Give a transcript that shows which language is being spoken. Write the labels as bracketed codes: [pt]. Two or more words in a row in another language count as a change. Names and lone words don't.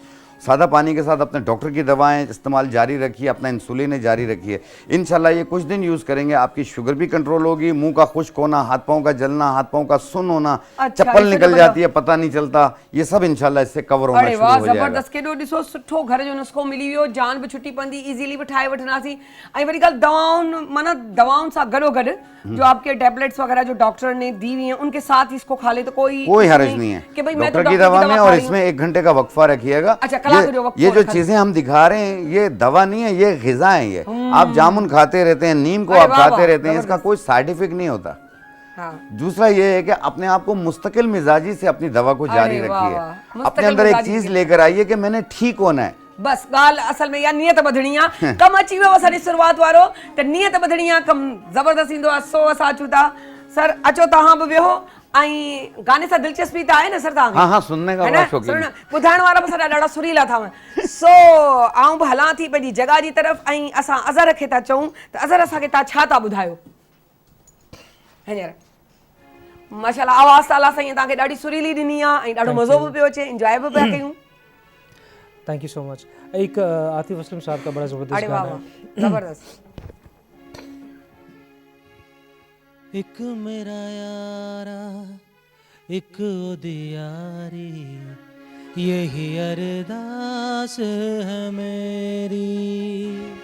[ur] سادہ پانی کے ساتھ اپنے ڈاکٹر کی دوائیں استعمال جاری رکھیے، اپنا انسولین جاری رکھیے. ان شاءاللہ یہ کچھ دن یوز کریں گے، آپ کی شوگر بھی کنٹرول ہوگی، منہ کا خشک ہونا، ہاتھ پاؤں کا جلنا، ہاتھ پاؤں کا سن ہونا، چپل نکل جاتی ہے پتہ نہیں چلتا، یہ سب ان شاءاللہ اس سے کور ہونا شروع ہو جائے گا. [sd] जबरदस्त केॾो ॾिसो सुठो घर जो नुस्खो मिली वियो, जान बि छुटी पवंदी, इजीली बि ठाहे वठंदासीं। ऐं वरी ॻाल्हि दवाउनि, माना दवाउनि सां गॾोगॾु [ur] جو آپ کے ٹیبلیٹس وغیرہ جو ڈاکٹر نے دی ہوئی ہیں، ان کے ساتھ اس کو کھا لے تو کوئی حرج نہیں ہے کہ بھائی ڈاکٹر کی دوا میں. اور اس میں 1 گھنٹے کا وقفہ رکھیے گا۔ یہ جو چیزیں ہم دکھا رہے ہیں، یہ دوا نہیں ہے، یہ غذا ہے. یہ آپ جامن کھاتے رہتے ہیں، نیم کو آپ کھاتے رہتے ہیں، اس کا کوئی سائیڈ ایفیکٹ نہیں ہوتا. دوسرا یہ ہے کہ اپنے آپ کو مستقل مزاجی سے اپنی دوا کو جاری رکھیے. اپنے اندر ایک چیز لے کر آئیے کہ میں نے ٹھیک ہونا ہے, [sd] बस ॻाल्हि असल में इहा नियत ॿधणी आहे। कमु अची वियो असांजी शुरूआत वारो त नियत ॿधणी आहे, कमु ज़बरदस्त ईंदो आहे। सो असां अचूं था सर, अचो तव्हां बि वेहो ऐं गाने सां दिलचस्पी त आहे न सर तव्हांखे? [ur] ہاں ہاں، سننے کا بڑا شوقین. [sd] ॿुधाइण वारा बि असां ॾाढा सुरीला अथव। सो आऊं बि हलां थी पंहिंजी जॻह जी तरफ़ ऐं असां अज़हर खे था चऊं त अज़हर असांखे तव्हां छा था ॿुधायो हींअर? माशाल्लाह आवाज़ ताला साईं तव्हांखे ॾाढी सुरीली ॾिनी आहे ऐं ॾाढो मज़ो बि पियो अचे, इंजॉय बि पिया कयूं। [en] Thank you so much. [ur] ایک عاطف اسلم صاحب کا بڑا زبردست گانا ہے. زبردست. ایک میرا یارا ایک ادیاری، یہی ارداس ہے میری.